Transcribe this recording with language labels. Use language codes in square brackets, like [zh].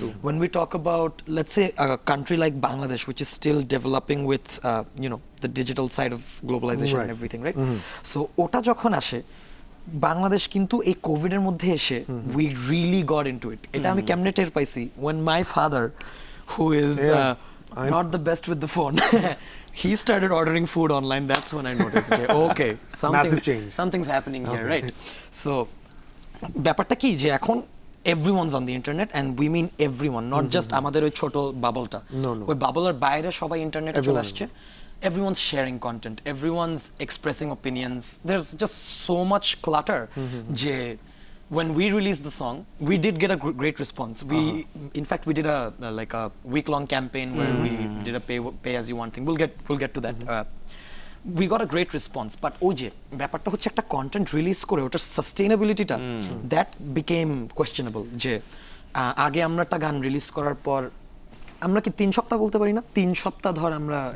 [en] when we talk about let's say a country like Bangladesh which is still developing with you know the digital side of globalization and everything, right? [bn] So ওটা যখন আসে বাংলাদেশ কিন্তু এই কোভিডের মধ্যে এসে [en] we really got into it. [bn] এটা আমি কেমনে টের পাইছি [en] when my father, who is not the best with the phone, he started ordering food online. That's when I noticed okay, something's happening here, right? So [bn] ব্যাপারটা কি যে এখন [en] everyone's on the internet and we mean everyone, not just [bn] আমাদের ওই ছোট বাবলটা, ওই বাবলের বাইরে সবাই ইন্টারনেটে চলে আসছে। [en] Everyone's sharing content, everyone's expressing opinions. There's just so much clutter. Je, when we released the song, we did get a great response. We, in fact, we did a like a week-long campaign where we did a pay as you want thing. We'll get to that. We got a great response, but [bn] ওই যে ব্যাপারটা হচ্ছে একটা content release করে ওটার সাস্টেইনেবিলিটিটা [en] That became questionable. [bn] যে আগে আমরা একটা গান রিলিজ করার পর আমরা কি 3 সপ্তাহ বলতে পারি না, 3 সপ্তাহ ধর আমরা